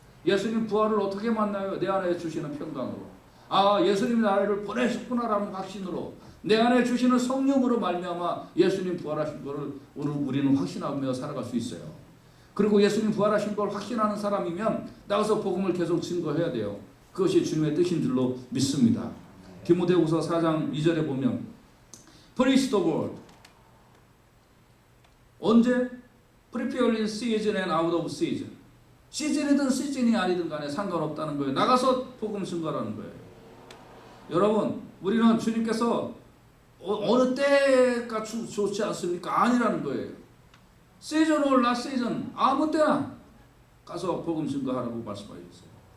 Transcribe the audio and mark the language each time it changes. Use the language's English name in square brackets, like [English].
[Korean] 예수님 부활을 어떻게 만나요? 내 안에 주시는 평강으로. 아, 예수님이 나를 보내셨구나라는 확신으로, 내 안에 주시는 성령으로 말미암아 예수님 부활하신 것을 오늘 우리는 확신하며 살아갈 수 있어요. 그리고 예수님 부활하신 걸 확신하는 사람이면 나가서 복음을 계속 증거해야 돼요. 그것이 주님의 뜻인 줄로 믿습니다. 디모데후서 4장 2절에 보면 [English] Preach the word. [Korean] 언제? [English] Prepare in season and out of season. [Korean] 시즌이든 시즌이 아니든 간에 상관없다는 거예요. 나가서 복음 증거하는 거예요. 여러분, 우리는 주님께서 어느 때가 좋지 않습니까? 아니라는 거예요. 시즌 or not 시즌, 아무 때나 가서 복음 증거하라고 말씀하셨어요.